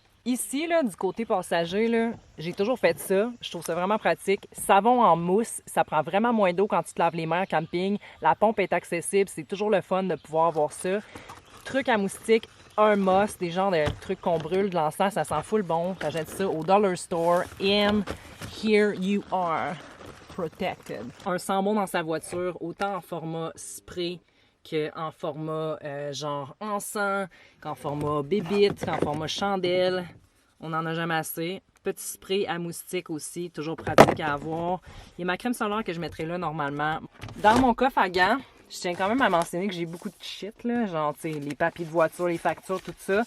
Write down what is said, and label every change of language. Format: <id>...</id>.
<fr>Ici, là, du côté passager, là, j'ai toujours fait ça. Je trouve ça vraiment pratique. Savon en mousse, ça prend vraiment moins d'eau quand tu te laves les mains en camping. La pompe est accessible, c'est toujours le fun de pouvoir avoir ça. Truc à moustique, un must, des genres de trucs qu'on brûle, de l'encens, ça sent full bon. J'achète ça au Dollar Store.</fr> <en>And here you are, protected.</en> <fr>Un sambon dans sa voiture, autant en format spray qu'en format genre encens, qu'en format bébite, qu'en format chandelle. On n'en a jamais assez. Petit spray à moustique aussi, toujours pratique à avoir. Il y a ma crème solaire que je mettrai là normalement. Dans mon coffre à gants, je tiens quand même à mentionner que j'ai beaucoup de shit, là, genre, tu sais, les papiers de voiture, les factures, tout ça.</fr>